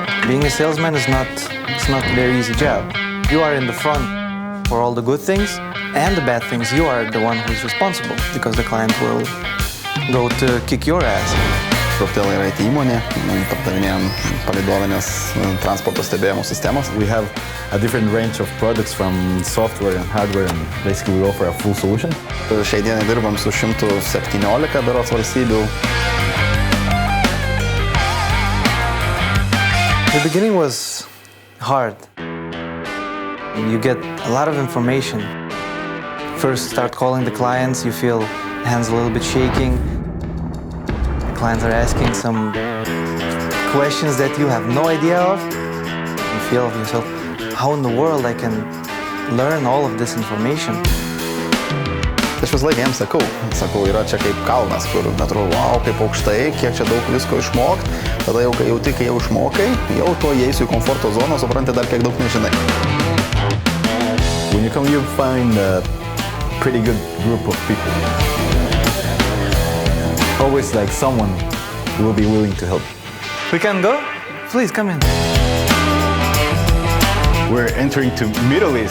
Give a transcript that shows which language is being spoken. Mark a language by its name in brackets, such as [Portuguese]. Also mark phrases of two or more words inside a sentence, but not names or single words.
[English] Being a salesman is it's not a very easy job. You are in the front for all the good things and the bad things. You are the one who's responsible because the client will go to kick your ass. [Lithuanian] Proptel yra IT įmonė, pardavinėjom palidovinės transporto stebėjimo sistemas. [English] We have a different range of products from software and hardware, and basically we offer a full solution. [Lithuanian] Šiai dienai dirbam su 117 berods valstybių. [English] The beginning was hard. You get a lot of information. First start calling the clients, you feel hands a little bit shaking. Clients are asking some questions that you have no idea of. You feel of yourself, how in the world I can learn all of this information? [Lithuanian] Aš vis laiką jiems sakau, yra čia kaip kalnas, kur atrodo, wow, kaip aukštai, kiek čia daug visko išmokt. Tada jau kai jau išmokai, jau to įeisiu į komforto zoną, supranti dar kiek daug nežinai. [English] When you come, you find a pretty good group of people. Always like someone will be willing to help. We can go? Please come in. We're entering to Middle East.